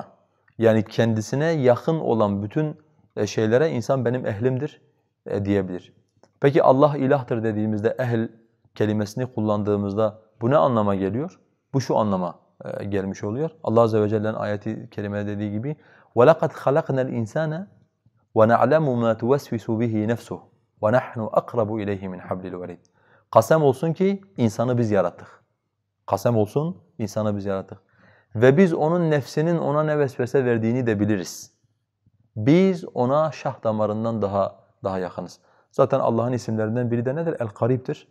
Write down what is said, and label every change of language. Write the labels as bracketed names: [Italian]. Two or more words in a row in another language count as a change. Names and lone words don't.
[Turkish] Yani kendisine yakın olan bütün şeylere insan benim ehlimdir diyebilir. Peki Allah ilahtır dediğimizde ehl kelimesini kullandığımızda bu ne anlama geliyor? Bu şu anlama gelmiş oluyor. Allah Azze ve Celle'nin ayeti kerimede dediği gibi [Arabic] وَلَقَدْ خَلَقْنَا الْاِنْسَانَ وَنَعْلَمُ مَا تُوَسْوِسُ بِهِ نَفْسُهُ وَنَحْنُ أَقْرَبُ إِلَيْهِ مِنْ حَبْلِ الْوَرِيدِ. [Turkish] Kasem olsun ki insanı biz yarattık. Kasem olsun insanı biz yarattık. Ve biz onun nefsinin ona ne vesvese verdiğini de biliriz. Biz ona şah damarından daha yakınız. Zaten Allah'ın isimlerinden biri de nedir? El-Karib'tir.